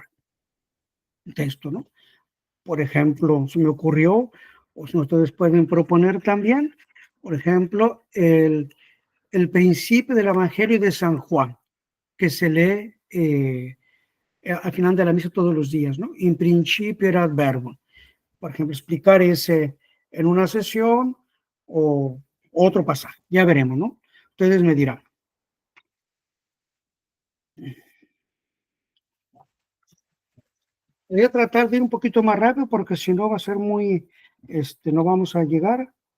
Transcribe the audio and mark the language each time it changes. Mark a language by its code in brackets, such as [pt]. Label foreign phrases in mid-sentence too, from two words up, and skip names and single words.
[es] Un texto, ¿no? Por ejemplo, se me ocurrió, o si ustedes pueden proponer también, por ejemplo, el principio del Evangelio de San Juan, que se lee al final de la misa todos los días, ¿no? [la] In principio erat verbum. [es] Por ejemplo, explicar ese en una sesión o otro pasaje. Ya veremos, ¿no? Ustedes me dirán. Voy a tratar de ir un poquito más rápido porque si no va a ser muy, no vamos a llegar.